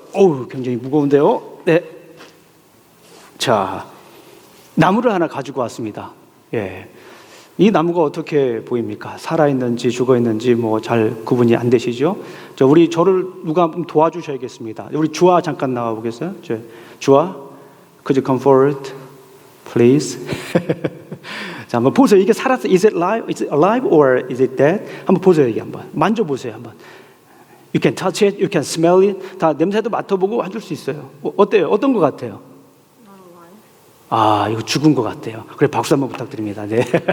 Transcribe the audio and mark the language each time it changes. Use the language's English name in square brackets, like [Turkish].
[Korean] 어우, 굉장히 무거운데요. 네. 자, 나무를 하나 가지고 왔습니다. 이 나무가 어떻게 보입니까? 살아있는지 죽어있는지 잘 구분이 안 되시죠? 저를 누가 도와주셔야겠습니다. 우리 주아 잠깐 나와보겠어요? [English] 주아, could you come forward, please? [Korean] 자, 한번 보세요. 이게 살았어? [English] Is it alive? Is it alive or is it dead? [Korean] 한번 보세요. 이게 한번 만져보세요. 한번. [English] You can touch it, you can smell it. [Korean] 다 냄새도 맡아보고 해줄 수 있어요. 어때요? 어떤 것 같아요? 아, 이거 죽은 것 같아요. 그래, 박수 한번 부탁드립니다. 네.